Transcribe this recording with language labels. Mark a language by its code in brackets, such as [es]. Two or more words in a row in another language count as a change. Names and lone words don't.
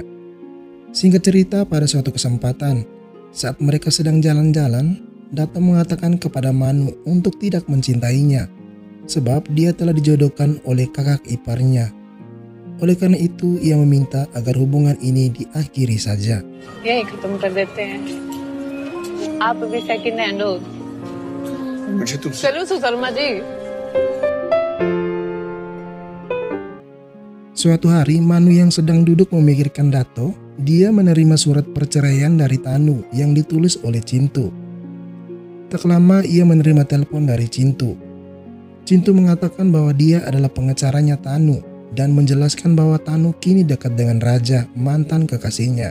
[id] Singkat cerita, pada suatu kesempatan, saat mereka sedang jalan-jalan, Dato mengatakan kepada Manu untuk tidak mencintainya, sebab dia telah dijodohkan oleh kakak iparnya. Oleh karena itu, ia meminta agar hubungan ini diakhiri saja. [hi] यही खत्म कर देते हैं। आप भी [en] second hand [hi] हो। मुझे तुमसे चलो सुशर्मा जी। [id] Suatu hari, Manu yang sedang duduk memikirkan Dato, dia menerima surat perceraian dari Tanu yang ditulis oleh Cintu. Tak lama ia menerima telepon dari Cintu. Cintu mengatakan bahwa dia adalah pengacaranya Tanu dan menjelaskan bahwa Tanu kini dekat dengan raja mantan kekasihnya.